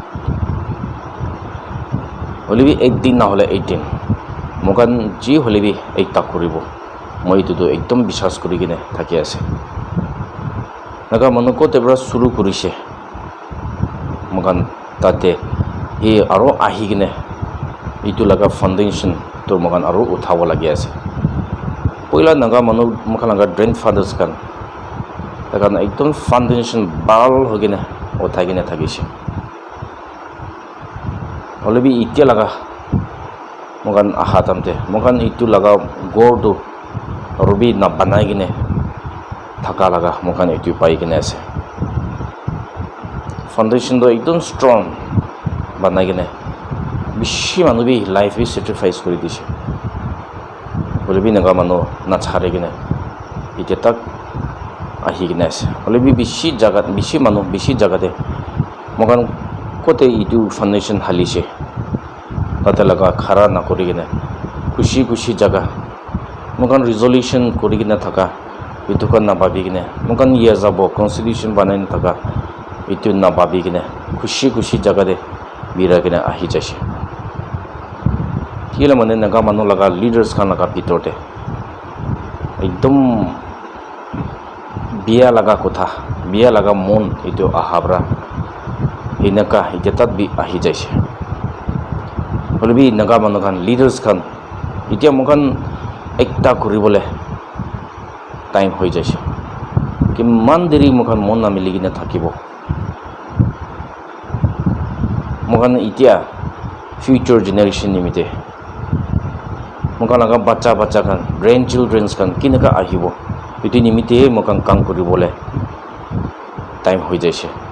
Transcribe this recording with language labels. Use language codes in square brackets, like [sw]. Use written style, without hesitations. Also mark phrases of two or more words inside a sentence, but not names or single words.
[nag] হলিবি 18 না হলে 18 মোকান জি হলিবি এইটা করিব মই তো একদম বিশ্বাস করি কিনে থাকি আছে নাগা মনো কতে বড় শুরু করিছে মোকান তাতে ই আরো আহি কিনে ইটু লাগা ফাউন্ডেশন তো মোকান আরো উঠাব লাগি আছে পয়লা নাগা মনো মোকান লাগা গ্র্যান্ডফাদার্স কান তখন একদম ফাউন্ডেশন বাল হগিনে উঠাই কিনে থাকিছে হলেবি ইতিয়া লাগা মোকান আহা তামতে মোকান ইটু লাগা গড়টো রবি না বানাই কিনে থাকা লাগা মোকান ইটু পাই কিনে আছে ফাউন্ডেশন তো একদম স্ট্রং বানাই কিনে বেশি মানুষ বি লাইফ বি স্যাক্রিফাইস করে দিছে হলেবি নাগা মানুষ না ছাড়ে কিনে ইতিয়া তাক আহি কিনে আছে হলেবি বেশি জায়গা বেশি মানুষ বেশি জায়গাতে মোকান কোতে ইটু ফাউন্ডেশন হালিছে তাতে লাগা খারা না করি কিনে খুশি খুশি জায়গা মোকান রিজলিউশন করি কিনে থাকা ইটুকান না ভাবি কিনে মোকান ইয়ে যাব কনস্টিটিউশন বানাই থাকা ইটু না ভাবি কিনে খুশি খুশি জায়গাতে বিরা কিনে আহি যাইছে কিলে মানে নাগা মানুহ লাগা লিডার্স খান লাগা ভিতরতে একদম বিয়া লাগা কথা বিয়া লাগা মন ইটু আহাবরা ইনাকা ইতেতাত বি আহি যাইছে হলবি নাগা মানুহ খান লিডার্স খান ইতিয়া মোকান একটা কৰিবলে টাইম হৈ যাইছে কিমান দেৰি মোকান মন নামিলি কিনে থাকিব মোকান ইতিয়া [en] future generation [nag] নিমিতে মোকান লাগা বাচ্চা খান [en] grand childrens [nag] খান কিনেকা আহিব ইটো নিমিতে মোকান কাম কৰিবলে টাইম হৈ যাইছে